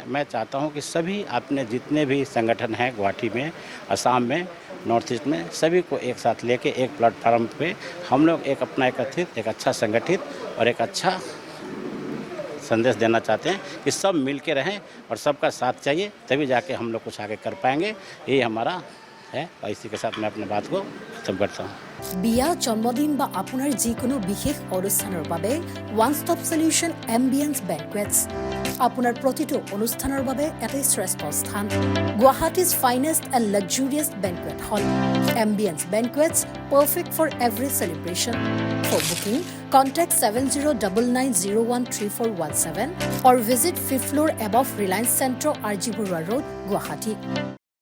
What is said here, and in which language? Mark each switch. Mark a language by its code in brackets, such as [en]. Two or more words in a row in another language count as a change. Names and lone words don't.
[hi] मैं चाहता हूं कि सभी अपने जितने भी संगठन हैं गुवाहाटी में, असम में, नॉर्थ ईस्ट में, सभी को एक साथ लेके एक प्लेटफार्म पे हम लोग एक अपना एकत्रित, एक अच्छा संगठित और एक अच्छा संदेश देना चाहते हैं कि सब मिल के रहें और सबका साथ चाहिए, तभी जाके हम लोग कुछ आगे कर पाएंगे। यही हमारा है और इसी के साथ मैं अपने बात को खत्म करता हूँ। [as] বিয়া জন্মদিন বা আপোনাৰ যিকোনো বিশেষ অনুষ্ঠানৰ বাবে [en] one stop solution [as] এম্বিয়েন্স বেংকুৱেটছ আপোনাৰ প্ৰতিটো অনুষ্ঠানৰ বাবে এটাই শ্ৰেষ্ঠ স্থান। [en] Guwahati's finest and luxurious banquet hall. Ambience Banquets perfect for every celebration. for booking contact 7099013417 or visit 5th floor above Reliance Centro, RG Burwa Road, Guwahati.